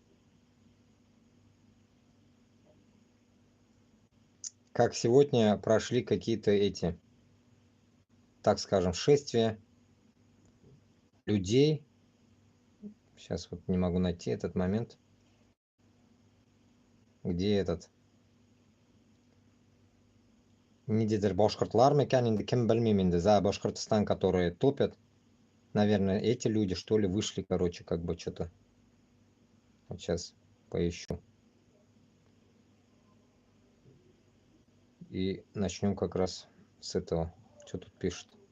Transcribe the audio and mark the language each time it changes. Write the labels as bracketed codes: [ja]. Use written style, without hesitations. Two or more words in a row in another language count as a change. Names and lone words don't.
[ru] Как сегодня прошли какие-то эти, так скажем, шествия людей. Сейчас вот не могу найти этот момент. Где этот? [ba] Нидерланд башкортлар мекен, инде кем белмим инде, [ru] за Башкортостан, которые топят. Наверное, эти люди, что ли, вышли, короче, как бы что-то. Вот сейчас поищу. И начнем как раз с этого. Что тут пишет?